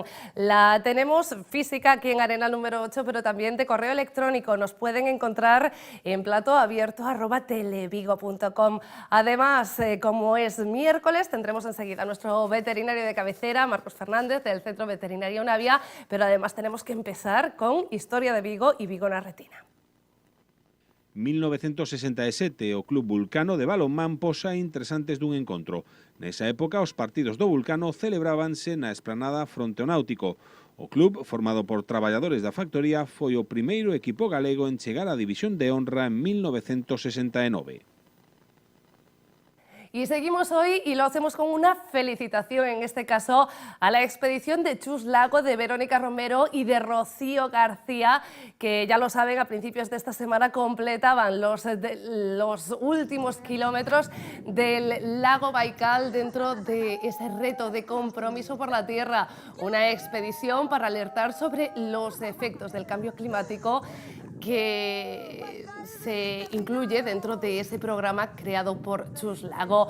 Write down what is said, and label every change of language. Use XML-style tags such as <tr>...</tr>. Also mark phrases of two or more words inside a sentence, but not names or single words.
<es>La tenemos física aquí en Arenal número 8, pero también de correo electrónico. Nos pueden encontrar en platoabierto@televigo.com. Además, como es miércoles, tendremos enseguida a nuestro veterinario de cabecera, Marcos Fernández, del Centro Veterinario Navia, pero además tenemos que empezar con Historia de Vigo y</es> <gl>Vigo na Retina. 1967, o Club Vulcano de balonmán posa interesantes dun encontro. Nesa época, os partidos do Vulcano celebrábanse na esplanada fronte ao Náutico. O club, formado por traballadores da factoría, foi o primeiro equipo galego en chegar á División de Honra en 1969.</gl> <es>Y seguimos hoy y lo hacemos con una felicitación, en este caso a la expedición de Chus Lago, de Verónica Romero y de Rocío García, que ya lo saben, a principios de esta semana completaban los últimos kilómetros del lago Baikal dentro de ese reto de compromiso por la tierra, una expedición para alertar sobre los efectos del cambio climático que se incluye dentro de ese programa creado por Chus Lago.</es>